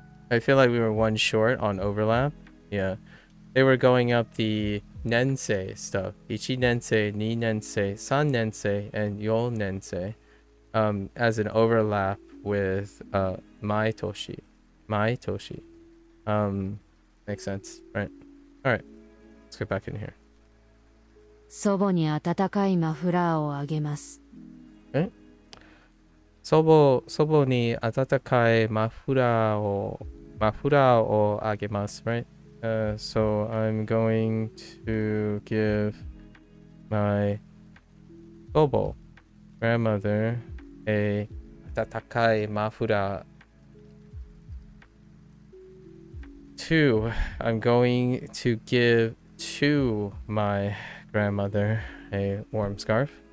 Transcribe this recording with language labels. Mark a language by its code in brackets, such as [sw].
[en] I feel like we were one short on overlap. Yeah, they were going up the nensei stuff. [ja] Ichi nensei, ni nensei, san nensei, and yo nensei. [en] As an overlap with [ja] mai toshi. [en] Makes sense, right? All right, let's get back in here. [ja] 祖母に温かいマフラーをあげます。 [en] Okay. [ja] 祖母に温かいマフラーをあげます, [en] right? So I'm going to give my 祖母 grandmother a [ja] 温かいマフラー. [en] 2. I'm going to give to my grandmother a warm scarf.